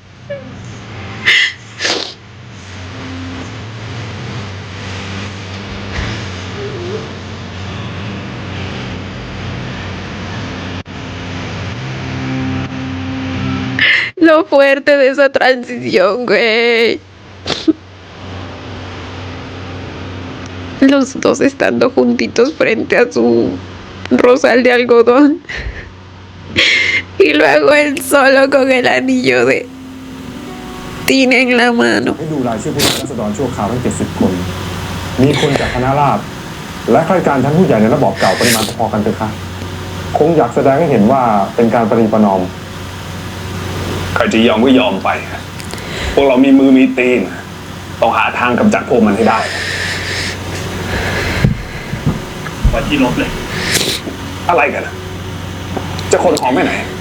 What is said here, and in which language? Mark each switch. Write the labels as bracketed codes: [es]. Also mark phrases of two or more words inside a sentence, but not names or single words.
[es] Lo fuerte de esa transición, güey. Los dos estando juntitos frente a su rosal de algodón. Y luego él solo con el anillo de Tina en la mano. [th] ให้ดูรายชื่อผู้แทนราษฎรชั่วคราวทั้ง70 คน มีคนจากคณะราษฎรและข้าราชการชั้นผู้ใหญ่ในระบอบเก่าปริมาณพอๆกันเถอะค่ะคงอยากแสดงให้เห็นว่าเป็นการประนีประนอมใครจะยอมก็ยอมไปพวกเรามีมือมีตีนต้องหาทางกำจัดพวกมันให้ได้ไปที่รถเลย อะไรกันจะขนของไปไหน